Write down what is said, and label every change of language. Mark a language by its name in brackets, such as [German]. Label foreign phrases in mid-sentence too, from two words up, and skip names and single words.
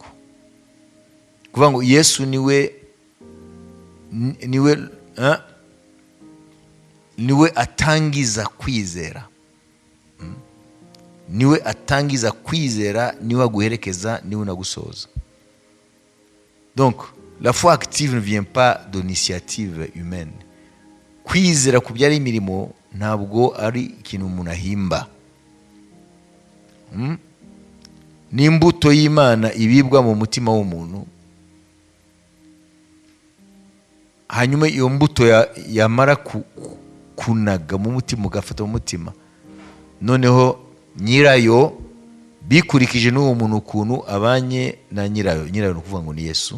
[Kinyarwanda] Kuvuga ngo Yesu niwe atangiza kwizera. Niwe atangiza kwizera, niwe aguherekeza, niwe unagusoza. [French] Donc la foi active ne vient pas d'initiative humaine. [Kinyarwanda] Kwizera kubyara imirimo ntabwo ari ikintu umuntu ahimba. Ni imbuto y'Imana ibibwa mu mutima w'umuntu, hanyuma iyo mbuto yamara kunaga mu mutima, ugafata mu mutima, noneho nyirayo bikurikije n'uwo muntu ukuntu abanye na nyirayo ni ukuvuga ngo ni Yesu.